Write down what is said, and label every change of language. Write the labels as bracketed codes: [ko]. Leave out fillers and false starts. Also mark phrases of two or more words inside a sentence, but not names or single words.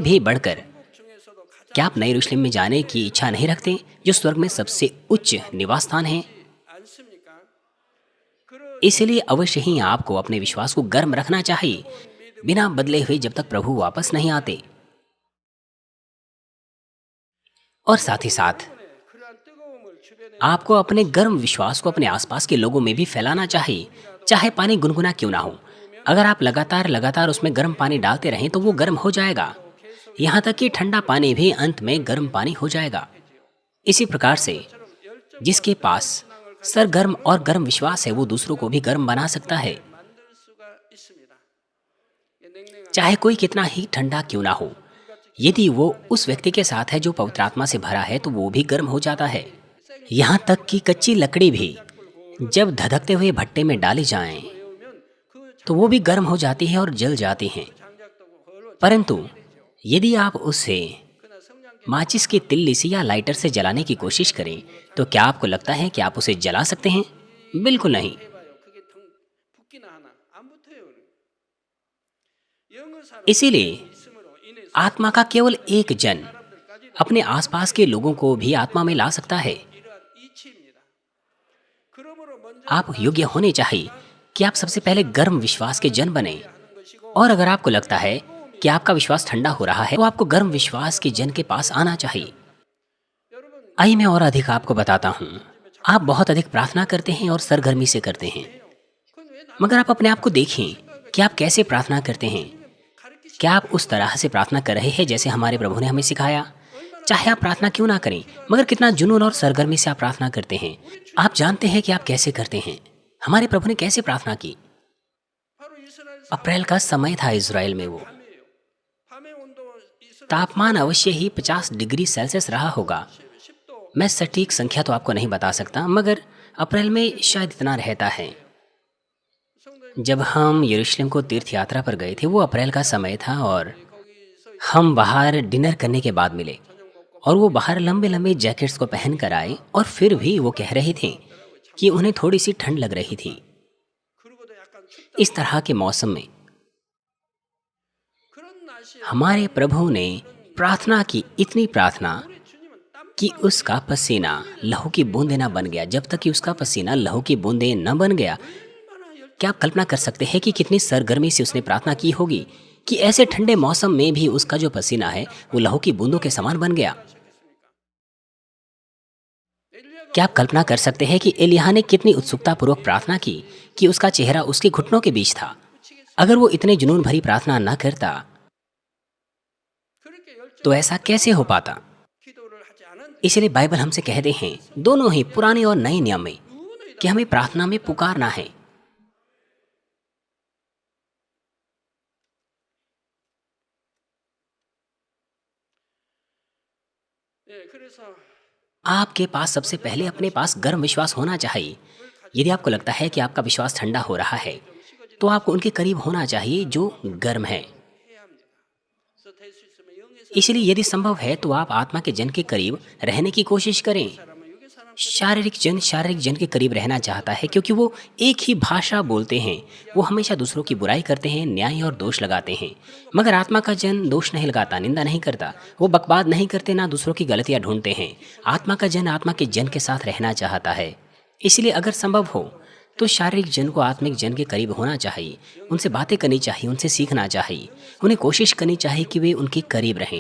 [hi] इससे भी बढ़कर क्या आप नए यरूशलेम में जाने की इच्छा नहीं रखते, जो स्वर्ग में सबसे उच्च निवास स्थान है? [ko] 않습니까? [hi] इसलिए अवश्य ही आपको अपने विश्वास को गर्म रखना चाहिए, बिना बदले हुए, जब तक प्रभु वापस नहीं आते। और साथ ही साथ [ko] 그러한 뜨거움을 주변에 [hi] आपको अपने गर्म विश्वास को अपने आसपास के लोगों में भी फैलाना चाहिए, चाहे पानी गुनगुना क्यों ना हो। अगर आप लगातार लगातार उसमें गर्म पानी डालते रहें तो वो गर्म हो जाएगा, यहाँ तक कि ठंडा पानी भी अंत में गर्म पानी हो जाएगा। इसी प्रकार से जिसके पास सरगर्म और गर्म विश्वास है, वो दूसरों को भी गर्म बना सकता है, [ko] 만들 수가 있습니다. 냉랭한 [hi] चाहे कोई कितना ही ठंडा क्यों ना हो। यदि वो उस व्यक्ति के साथ है जो पवित्र आत्मा से भरा है, तो वो भी गर्म हो जाता है। यहाँ तक कि कच्ची लकड़ी भी जब धधकते हुए भट्टे में डाली जाएं, [ko] 배우면 그 [hi] तो वो भी गर्म हो जाती है और जल जाती हैं। [ko] 장작도 헐어 [hi] परंतु यदि आप उसे [ko] 그러나 성냥개 [hi] माचिस की तिल्ली से या लाइटर से जलाने की कोशिश करें, तो क्या आपको लगता है कि आप उसे जला सकते हैं? बिल्कुल नहीं। [ko] 해봐요. 그게 붙기나 하나 안 붙어요. 영의 사람 [hi] इसीलिए [ko] 있음으로 인해서 [hi] आत्मा का केवल एक जन अपने आसपास के लोगों को भी आत्मा में ला सकता है। [ko] 이러한 이치입니다. 그러므로 먼저 [hi] आप योग्य होने चाहिए कि आप सबसे पहले गर्म विश्वास के जन बने। [ko] 하는 것이고 [hi] और अगर आपको लगता है कि आपका विश्वास ठंडा हो रहा है, तो आपको गर्म विश्वास के जन के पास आना चाहिए। [ko] 여러분 [hi] आइए मैं और अधिक आपको बताता हूँ। आप बहुत अधिक प्रार्थना करते हैं और सरगर्मी से करते हैं, [ko] 그건 왜 나? [hi] मगर आप अपने आप को देखें कि आप कैसे प्रार्थना करते हैं। [ko] 가르치시 [hi] क्या आप उस तरह से प्रार्थना कर रहे हैं जैसे हमारे प्रभु ने हमें सिखाया? चाहे आप प्रार्थना क्यों ना करें, मगर कितना जुनून और सरगर्मी से आप प्रार्थना करते हैं। आप जानते हैं कि आप कैसे करते हैं। हमारे प्रभु ने कैसे प्रार्थना की? [ko] 바로 이스라엘 [hi] अप्रैल का समय था इज़राइल में। वो [ko] 밤이에요. 밤의 온도 이스라엘 [hi] तापमान अवश्य ही 50 डिग्री सेल्सियस रहा होगा। [ko] 10도 [hi] मैं सटीक संख्या तो आपको नहीं बता सकता, मगर अप्रैल में शायद इतना रहता है। [ko] 성도님 [hi] जब हम यरूशलेम को तीर्थ यात्रा पर गए थे, वो अप्रैल का समय था और [ko] 거기서 [hi] हम बाहर डिनर करने के बाद मिले और वो बाहर लंबे लंबे जैकेट्स को पहन कर आए, और फिर भी वो कह रहे थे कि उन्हें थोड़ी सी ठंड लग रही थी। [ko] 그러고도 약간 춥다. [hi] इस तरह के मौसम में [ko] 그런 날씨에 [hi] हमारे प्रभु ने प्रार्थना की, इतनी प्रार्थना [ko] 우리 주님은 땀 [hi] कि उसका पसीना लहू की बूंदें न बन गया। जब तक कि उसका पसीना लहू की बूंदें न बन गया, [ko] 얼마나 열 [hi] क्या आप कल्पना कर सकते हैं कि कितनी सरगर्मी से उसने प्रार्थना की होगी कि ऐसे ठंडे मौसम में भी उसका जो पसीना है वो लहू की बूंदों के समान बन गया। [ko] 엘리야가 [hi] क्या आप कल्पना कर सकते हैं कि एलिय्याह ने कितनी उत्सुकतापूर्वक प्रार्थना की कि उसका चेहरा उसके घुटनों के बीच था। अगर वो इतने जुनून भरी प्रार्थना न करता [ko] 그렇게 열정 [hi] तो ऐसा कैसे हो पाता? [ko] 기도를 하지 않은 [hi] इसलिए बाइबल हमसे कहते हैं, दोनों ही पुराने और नए नियम में, [ko] 누구는 [hi] कि हमें प्रार्थना में पुकारना है। [ko] 그래서 [hi] आपके पास सबसे पहले अपने पास गर्म विश्वास होना चाहिए। यदि आपको लगता है कि आपका विश्वास ठंडा हो रहा है, तो आपको उनके करीब होना चाहिए जो गर्म है। [ko] 해야 합니다. 그래서 될 수 있으면 영의 [hi] इसलिए यदि संभव है तो आप आत्मा के जन के करीब रहने की कोशिश करें। [ko] 사람은 육의 사람 [hi] शारीरिक जन के करीब रहना चाहता है, क्योंकि वो एक ही भाषा बोलते हैं। वो हमेशा दूसरों की बुराई करते हैं, न्याय और दोष लगाते हैं। मगर आत्मा का जन दोष नहीं लगाता, निंदा नहीं करता, वो बकवाद नहीं करते, ना दूसरों की गलतियां ढूंढते हैं। आत्मा का जन आत्मा के जन के साथ रहना चाहता है। इसलिए अगर संभव हो तो शारीरिक जन को आत्मिक जन के करीब होना चाहिए, उनसे बातें करनी चाहिए, उनसे सीखना चाहिए, उन्हें कोशिश करनी चाहिए कि वे उनके करीब रहें।